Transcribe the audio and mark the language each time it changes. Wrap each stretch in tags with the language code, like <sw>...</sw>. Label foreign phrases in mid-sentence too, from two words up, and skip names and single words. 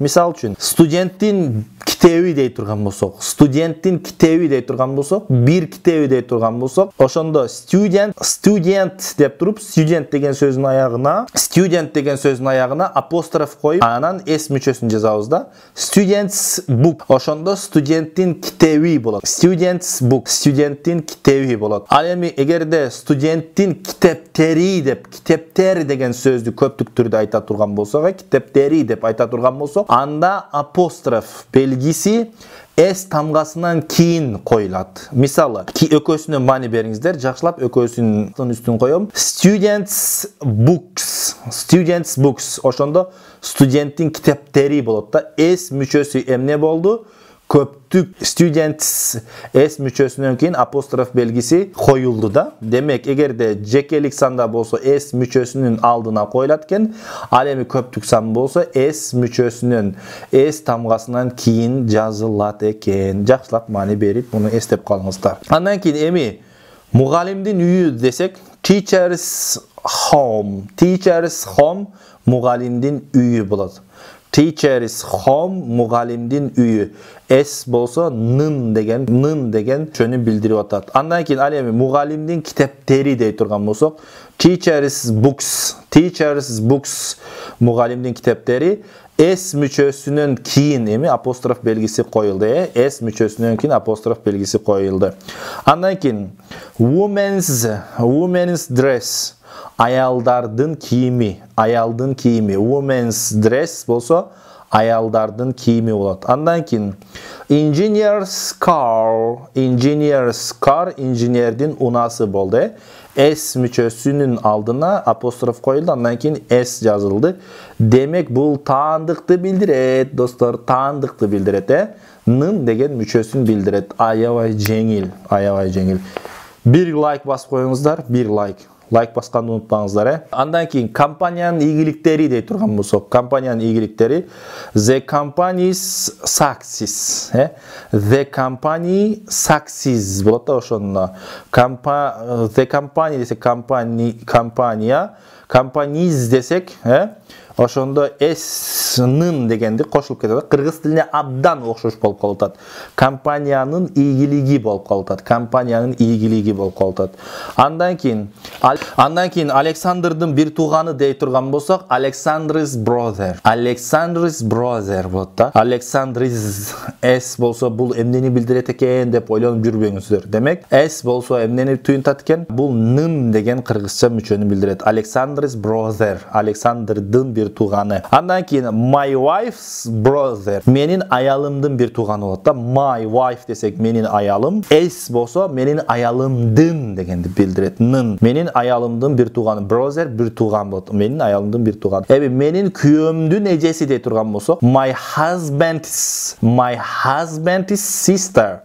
<ky>Мисалы үчүн студенттин китеби дей турган болсок, бир китеби дей турган болсок, ошондо student деп туруп, student деген сөздүн аягына апостроф коюп, анан s мүчөсүн жазабыз да.</ky> <en>Students book.</en> <ky>Ошондо студенттин китеби болот. Студенттин китеби болот. Ал эми эгерде студенттин китептер деген сөздү көптүк түрдө айта турган болсок, китептери деп айта турган болсок, анда апостроф белгиси s тамгасынан кийин коюлат. Мисалы, экөөсүнө маани бериңиздер, жакшылап экөөсүнүн үстүн коём.</ky> <en>Students books.</en> <ky>Ошондо студенттин китептери болот да. S мүчөсү эмне болду? Көптүк. Students s мүчөсүнөн кийин апостроф белгиси коюлду да. Демек, эгерде жекелик санда болсо s мүчөсүнүн алдына коюлат экен, ал эми көптүк сан болсо s мүчөсүнүн s тамгасынан кийин жазылат экен. Жакшылап маани берип, муну эстеп калыңыздар. Андан кийин эми мугалимдин үйү десек,</ky> <en>teacher's home</en> <ky>мугалимдин үйү болот.</ky> <en>Teacher's home</en> <ky>мугалимдин үйү. S болсо нын деген жөнү билдирип атат. Андан кийин ал эми мугалимдин китептери дей турган болсок,</ky> <en>teacher's books</en> <ky>мугалимдин китептери. S мүчөсүнөн кийин эми апостроф белгиси коюлду. S мүчөсүнөн кийин апостроф белгиси коюлду. Андан кийин</ky> <en>women's dress.</en> <ky>Аялдардын кийими.</ky> <en>Women's dress</en> <ky>болсо аялдардын кийими болот. Андан кийин</ky> <en>engineer's car.</en> <ky>Инженердин унасы болду. S мүчөсүнүн алдына апостроф коюлду, андан кийин S жазылды. Демек, бул таандыкты билдирет, достор, таандыкты билдирет. Нын деген мүчөсүн билдирет. Аябай жеңил. Бир лайк басып коюңуздар, лайк басканды унутпаңыздар. Андан кийин компаниянын ийгиликтери дей турган болсок, компаниянын ийгиликтери</ky> <en>the company's success. The company success</en> <ky>болот да ошондо.</ky> <en>The company</en> <ky>десек компания, companies десек, ошондо s-нын дегенди кошулуп кетет. Кыргыз тилине абдан окшош болуп калып атат. Компаниянын ийгилиги болуп калып атат. Компаниянын ийгилиги болуп калып атат. Андан кийин Александрдын бир тууганы дей турган болсок,</ky> <en>Alexander's brother. Alexander's brother</en> <ky>болот да. Alexander's s болсо бул эмнени билдирет экен деп ойлонуп жүрбөңүздөр. Демек, s болсо эмнени туюнтат экен? Бул нын деген кыргызча мүчөнү билдирет.</ky> <en>Alexander's brother.</en> <ky>Александрдын бир тууганы. Андан кийин</ky> <en>my wife's brother.</en> <ky>Менин аялымдын бир тууганы болот да.</ky> <en>My wife</en> <ky>десек менин аялым. S болсо менин аялымдын дегенди билдирет. Нын. Менин аялымдын бир тууганы. Brother бир тууган болот. Менин аялымдын бир тууганы. Эби менин күйөөмдүн эжеси дей турган болсок,</ky> <en>my husband's sister.</en>